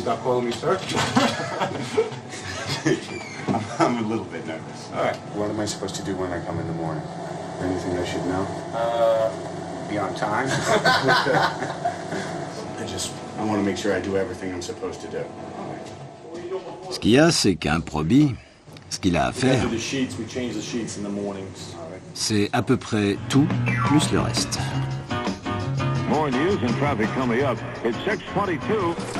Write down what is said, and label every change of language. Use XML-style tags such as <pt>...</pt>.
<en>stop calling me sir? I'm a little bit nervous. All right. What am I supposed to do when I come in the morning? Anything I should know? Be on time. I want to make sure I do everything I'm supposed to do.</en> <fr>Ce qu'il y a, c'est qu'un probie, ce qu'il a à faire,</fr> <en>The sheets, we change the sheets in the mornings.</en> <fr>c'est à peu près tout, plus le reste.</fr> <en>More news and traffic coming up. It's 6:22.</en>